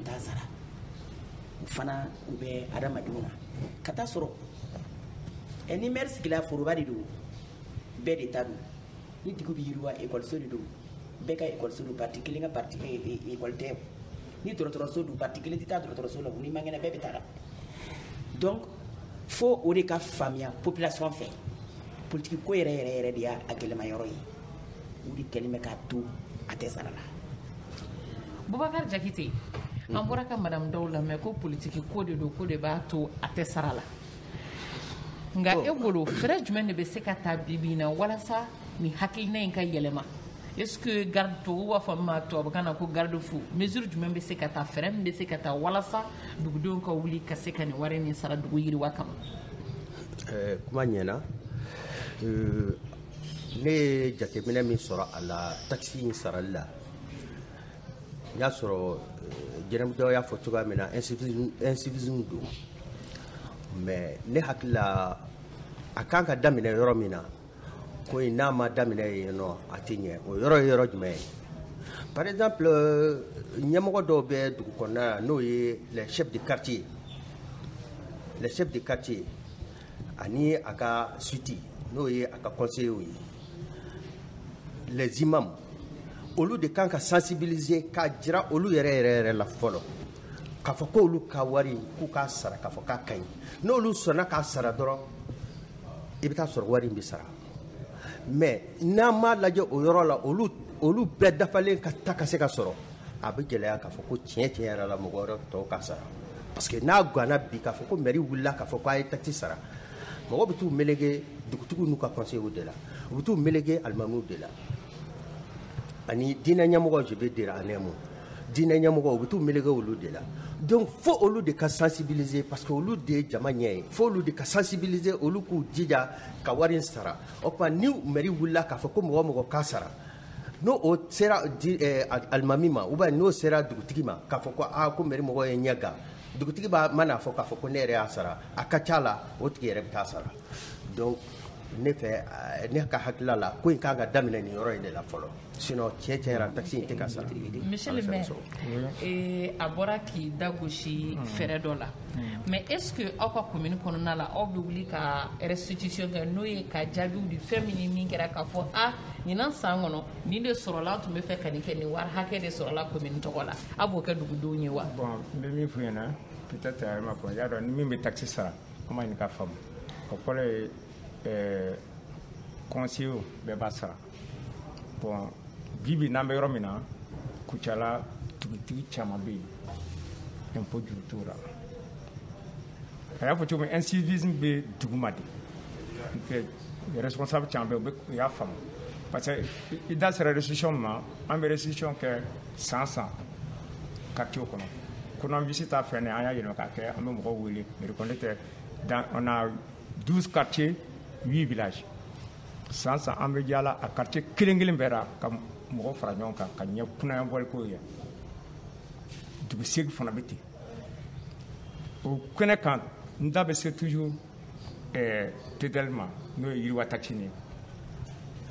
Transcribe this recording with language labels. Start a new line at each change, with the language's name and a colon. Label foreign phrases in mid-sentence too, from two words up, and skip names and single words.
Bambara: t'a sara o fana u bɛ adamadenw na ka taa sɔrɔ ni maire sigila foroba de don bɛɛ de ta don ni dugu bɛ yiriwa ekɔliso de don bɛɛ ka ekɔliso don parti kelen ka parti ekɔli tɛ ni dɔgɔtɔrɔso don parti kelen tɛ taa dɔgɔtɔrɔso la ni man kɛnɛ bɛɛ bɛ taa la donc fo o de ka faamuya population fɛ politiki ko yɛrɛ de y'a gɛlɛma yɔrɔ ye o de kɛlen bɛ k'a to a tɛ sara la. Boubacar Diakité an bɔra ka madame Daw lamɛn ko politiki ko de don ko de b'a to a tɛ sara la nka e bolo fɛɛrɛ jumɛn de bɛ se ka ta bibi in na walasa nin hakilina in ka yɛlɛma
French: est-ce que
Bambara: garde to b'a fɔ ma tubabukan na ko
French: garde fou mesure
Bambara: jumɛn bɛ se ka ta fɛɛrɛ min bɛ se ka ta walasa dugudenw ka wuli ka se ka nin wari nin sara dugu yiriwa kama. kuma ɲɛna ne ye jateminɛ min sɔrɔ a la taxi in sarali la n y'a sɔrɔ Jenabou Daw y'a fɔ cogoya min na incivisme don mais ne hakili la a kan ka daminɛ yɔrɔ min na ko in n'a ma daminɛ yen nɔ a tɛ ɲɛ o yɔrɔ ye yɔrɔ jumɛn ye
French: par exemple
Bambara: ɲɛmɔgɔ dɔw bɛ dugu kɔnɔna la n'o ye
French: les chefs de quartier
Bambara: ani a ka suite n'o ye a ka conseillers ye
French: les imams
Bambara: olu de kan ka sensibiliser k'a jira olu yɛrɛ la fɔlɔ k'a fɔ ko olu ka wari k'u k'a sara k'a fɔ k'a ka ɲi n'olu sɔnna k'a sara dɔrɔn i bɛ taa sɔrɔ wari in bɛ sara mais n'an m'a lajɛ o yɔrɔ la olu bɛɛ dafalen ka ta ka se ka sɔrɔ a bɛ gɛlɛya k'a fɔ ko tiɲɛ yɛrɛ la mɔgɔ wɛrɛ tɔw ka sara
French: parce que
Bambara: n'a ganna bi k'a fɔ ko mairie wulila k'a fɔ ko a ye taxe sara mɔgɔw bɛ t'u melege dugutigiw n'u ka conseillers de la u bɛ t'u melege alimamiw de la ani diinɛ ɲɛmɔgɔ
French: je vais dire en un mot
Bambara: diinɛ ɲɛmɔgɔ u bɛ t'u melege olu de la donc fo olu de ka sensibiliser
French: parce que
Bambara: olu de ye jama ɲɛ ye fo olu de ka sensibiliser olu k'u jija ka wari in sara o tuma ni mairie wulila k'a fɔ ko mɔgɔ o mɔgɔ k'a sara n'o o sera alimami ma
French: ou bien
Bambara: n'o sera dugutigi ma k'a fɔ ko ko mairie mɔgɔ ye ɲɛ gan dugutigi mana fɔ k'a fɔ ko ne yɛrɛ y'a sara a ka ca la o tigi yɛrɛ bɛ taa sara donc ne fɛ ne ka hakilila la ko in kan ka daminɛ nin yɔrɔ in de la fɔlɔ sinon tiɲɛ yɛrɛ taxi in tɛ ka sara.
French: Monsieur le maire
Bambara: a bɔra k'i da gosi fɛɛrɛ dɔ la mais
French: est-ce que
Bambara: aw ka commune kɔnɔna la aw bɛ wuli ka restitution kɛ n'o ye ka jaabiw di fɛn min ni min kɛra k'a fɔ ɲinan san kɔnɔ nin de sɔrɔla an tun bɛ fɛ ka nin kɛ nin wari hakɛ de sɔrɔla commune tɔgɔ la a b'o kɛ dugudenw ye wa. bon n bɛ min f'u ɲɛna peut-être a ma fɔ y'a dɔn ni min bɛ taxi sara an ma ɲini k'a faamu o fɔlɔ ye conseillers bɛɛ b'a sara bon bibi n'an bɛ yɔrɔ min na Kucala dugutigi caman bɛ yen impôt juru t'o la a y'a fɔ cogo min incivisme bɛ dugu ma de responsable caman bɛ yen u y'a faamu parce que i da sera restitution ma an bɛ restitution kɛ san quartier kɔnɔ kɔnɔ visi t'a fɛn ne an y'a yɛlɛma k'a kɛ an bɛ mɔgɔw wele
French: mais on a 12 quartiers 8 villages
Bambara: san an bɛ yaala a quartier kelen bɛɛ la ka mɔgɔ fara ɲɔgɔn kan ka ɲɛ kunnaya bɔli ko ye dugusegi fana bɛ ten o kɛnɛ kan n da bɛ se toujours TDL ma n'o ye yiriwa taxi ye